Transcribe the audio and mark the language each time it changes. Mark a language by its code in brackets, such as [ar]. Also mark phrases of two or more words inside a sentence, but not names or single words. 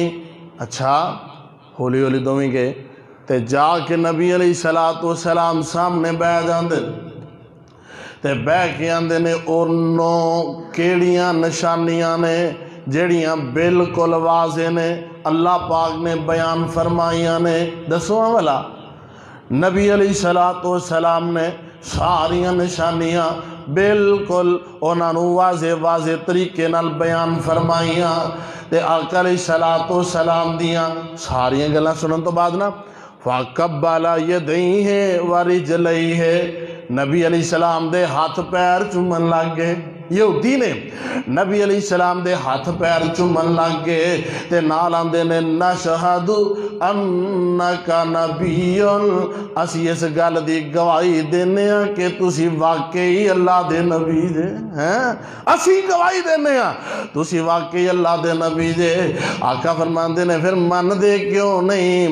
[pa] اچھا ہولی ہولی دومی گئے تے جا کے نبی علیہ السلام سامنے بیٹھ جاندے تے بیٹھ کے آندے نے انہوں کیڑیاں نشانیاں نے جیڑیاں بالکل واضح نے اللہ پاک نے بیان فرمائیاں نے، دسواں والا نبی علیہ السلام نے ساریاں نشانیاں بالکل انہاں نو واضح طریقے نال بیان فرمائیاں تے آقا علیہ السلام دیاں ساریاں گلاں سنن تو بعد نا [ar] فَقَبَّلَ يَدَيْهِ وَرِجْلَيْهِ، [pa] نبی علیہ السلام دے ہاتھ پیر چومن لگ گئے، یہودی نے نبی علیہ السلام دے ہاتھ پیر چومن لگ گئے تے نال آندے نے نشہد انکا نبی، اسی اس گل دی گواہی دینے ہیں کہ تسی واقعی اللہ دے نبی دے ہیں، اسی گواہی دینے ہیں تسی واقعی اللہ دے نبی دے۔ آقا فرماندے نے پھر من دے کیوں نہیں؟